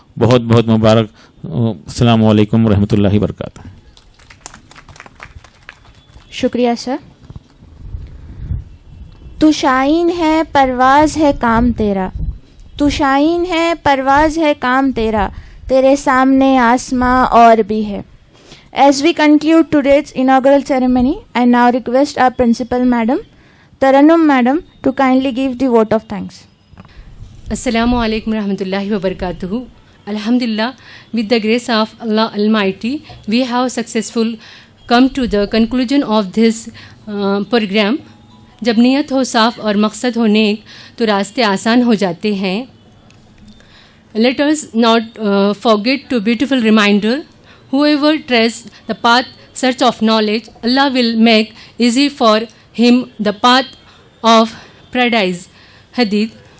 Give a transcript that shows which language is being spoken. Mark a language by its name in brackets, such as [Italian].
[Urdu] بہت بہت مبارک. [Arabic] السلام علیکم ورحمۃ اللہ وبرکاتہ. [Urdu] شکریہ سر. تو شائن ہے پرواز ہے کام تیرا, تو شائن ہے پرواز ہے کام تیرا, تیرے سامنے آسماں اور بھی ہے. [English] As we conclude today's inaugural ceremony, I now request our principal madam, Tarannum madam, to kindly give the vote of thanks. [Arabic] Assalamu alaikum warahmatullahi wabarakatuh. [English] Alhamdulillah, with the grace of Allah Almighty, we have successful come to the conclusion of this program. [Urdu] جب نیت ہو صاف اور مقصد ہو نیک تو راستے آسان ہو جاتے ہیں. [English] Let us not forget to beautiful reminder. Whoever treads the path search of knowledge, Allah will make easy for him the path of paradise. Hadith.